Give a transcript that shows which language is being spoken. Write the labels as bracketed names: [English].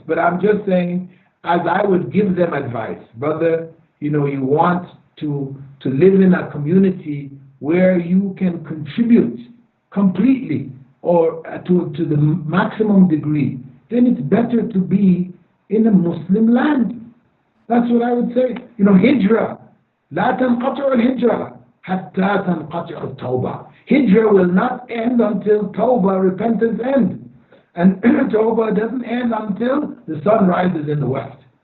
[English] But I'm just saying, as I would give them advice, brother, you want to live in a community where you can contribute completely or to the maximum degree, then it's better to be in a Muslim land. That's what I would say. Hijrah. [Arabic] لا تنقطع الهجرة حتى تنقطع التوبة. [English] Hijrah will not end until Tawbah, repentance, ends. And Tawbah doesn't end until the sun rises in the west.